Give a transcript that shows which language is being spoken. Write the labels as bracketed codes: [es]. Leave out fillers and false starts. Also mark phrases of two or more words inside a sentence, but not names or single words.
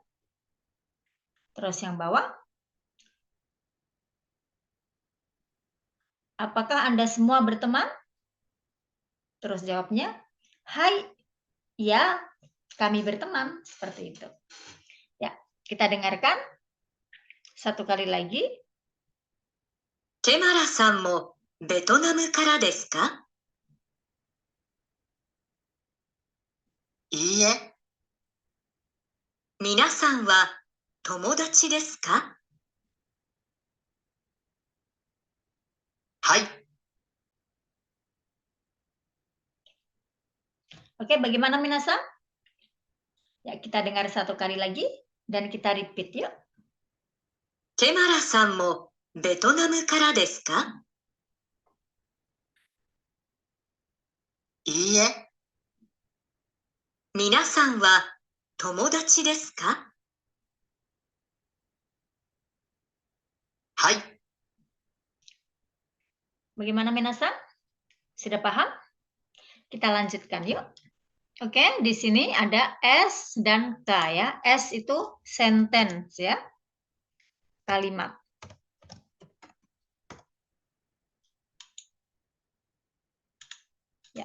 [id] Terus yang bawah, apakah Anda semua berteman? Terus jawabnya, hai, ya, kami berteman, seperti itu. Ya, kita dengarkan satu kali lagi. [ja] ケマラさんもベトナムからですか？いいえ、皆さんは友達ですか？はい。 [id] Oke, bagaimana minasan? Ya, kita dengar satu kali lagi dan kita repeat yuk. [ja] ケマラさんもベトナムからですか？いいえ、皆さんは友達ですか？はい。 [id] Bagaimana minasan? Sudah paham? Kita lanjutkan yuk. Oke, di sini ada S dan K ya. S itu sentence ya. Kalimat. Ya.